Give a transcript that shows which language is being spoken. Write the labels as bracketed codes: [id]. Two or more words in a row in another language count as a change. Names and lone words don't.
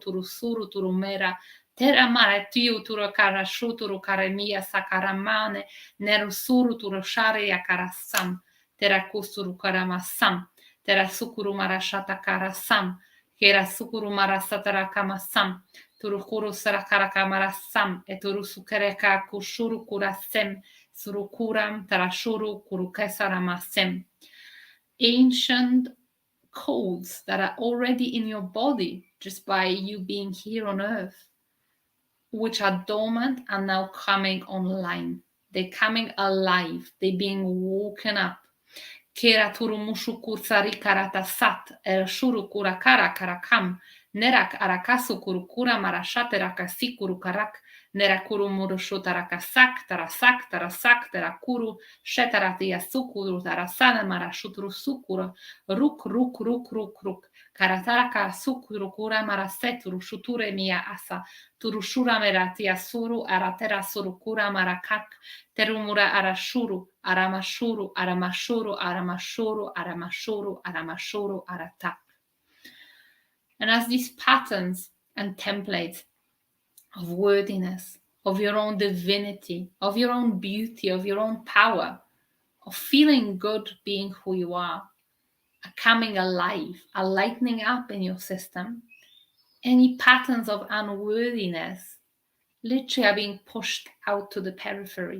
[en] turusuru turumera teramare tiu turukarashu turukaremia sakaramane nerusuru turusharia karasam terakusuru karamasam terasukuru marashata karasam kerasukuru marasatara kamasam turukuru sarakarakamarassam eturusukereka kushuru kurasem surukuram tarashuru kurukesaramasem. Ancient codes that are already in your body just by you being here on earth, which are dormant, are now coming online. They're coming alive. They're being woken up. Kera turumushu kursari karatasat, shuru kurakara karakam, nerak arakasu kurukura marashate rakasi kurukarak, nerakuru murushu tarakasak, tarasak, tarasak, terakuru, shetaratia sukuru, tarasana marashutru sukura, ruk, ruk, ruk, ruk, ruk, karataraka sukuru kura maraseturu, shuture mia asa, turushura meratia suru, aratera surukura marakak, terumura arashuru, aramashuru, aramashuru, aramashuru, aramashuru, aramashuru, aratak. And as these patterns and templates of worthiness, of your own divinity, of your own beauty, of your own power, of feeling good being who you are coming alive, are lightening up in your system, any patterns of unworthiness literally are being pushed out to the periphery.